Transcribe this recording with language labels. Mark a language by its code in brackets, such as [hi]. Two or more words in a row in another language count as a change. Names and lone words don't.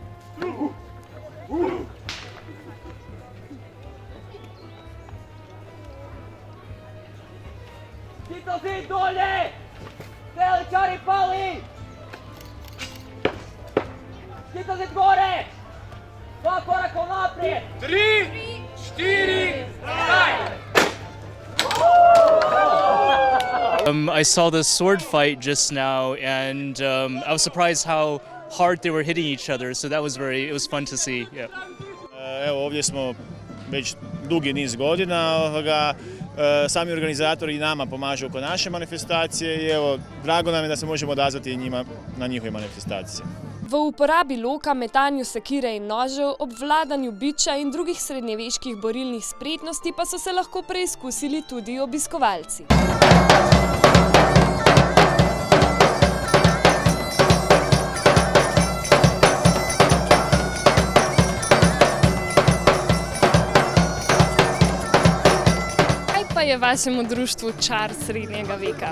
[hr] Zid za zid dolje! Veličari pali! Zid za zid gore! [sl] 2 koraka vnaprijed! 3, 4, zdaj! [en] I saw the sword fight just now, and I was surprised how hard they were hitting each other. So that was it was fun to see. Yeah. [hr] Evo, ovdje smo već dugi niz godina. Sami organizatori nama pomažu oko naše manifestacije i evo, drago nam je da se možemo odazvati njima na njihove manifestacije. [sl] V uporabi loka, metanju sekire in nožev, obvladanju biča in drugih srednjeveških borilnih spretnosti pa so se lahko preizkusili tudi obiskovalci. Kaj pa je vašemu društvu čar srednjega veka?